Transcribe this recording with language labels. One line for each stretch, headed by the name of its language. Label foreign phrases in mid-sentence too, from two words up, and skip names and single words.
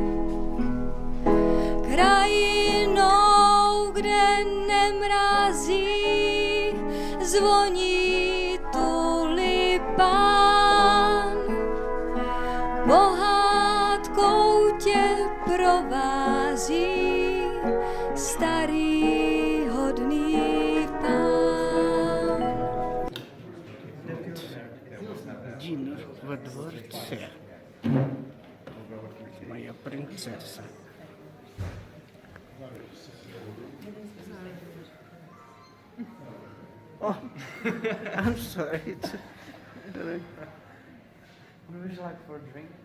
Czech: Krajinou, kde nemrazí, zvoní tulipán. Pohádkou tě provází starý hodný pán.
Russian: Дина во дворце. Моя принцесса.
English: Oh, I'm sorry. What would you like for a drink?